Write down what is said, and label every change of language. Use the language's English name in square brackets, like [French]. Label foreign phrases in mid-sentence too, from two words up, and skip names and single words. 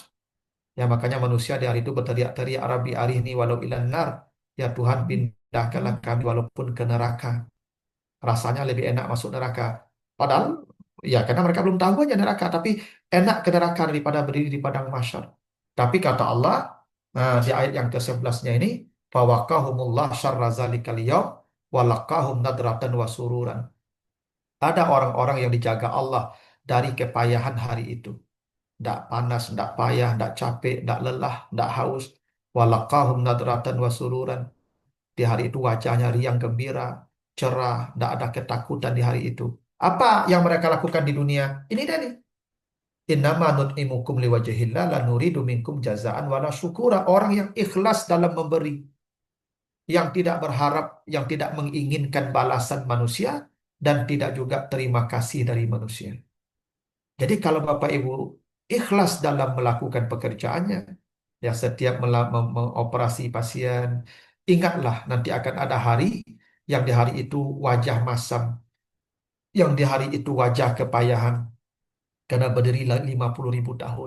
[Indonesian] Ya makanya manusia di hari itu berteriak-teriak [Arabic] رب أرني ولو إلى النار. [Indonesian] Ya Tuhan pindahkanlah kami walaupun ke neraka. Rasanya lebih enak masuk neraka. Padahal ya karena mereka belum tahu aja neraka. Tapi enak ke neraka daripada berdiri di padang mahsyar. Tapi kata Allah di ayat yang ke-11-nya ini. [Arabic] فوقاهم الله شر ذلك اليوم ولقاهم نضرة وسرورا. [Indonesian] Ada orang-orang yang dijaga Allah dari kepayahan hari itu. Tidak panas, tidak payah, tidak capek, tidak lelah, tidak haus. [Arabic] ولقاهم نضرة وسرورا. [Indonesian] Di hari itu wajahnya riang gembira, cerah, tidak ada ketakutan di hari itu. Apa yang mereka lakukan di dunia? Ini dia nih. [Arabic] إنما نطعمكم لوجه الله لا نريد منكم جزاء ولا شكورا. [Indonesian] Orang yang ikhlas dalam memberi, yang tidak berharap, yang tidak menginginkan balasan manusia dan tidak juga terima kasih dari manusia. Jadi kalau Bapak Ibu ikhlas dalam melakukan pekerjaannya, ya setiap mengoperasi pasien, ingatlah nanti akan ada hari yang di hari itu wajah masam, yang di hari itu wajah kepayahan, karena berdiri 50.000 tahun.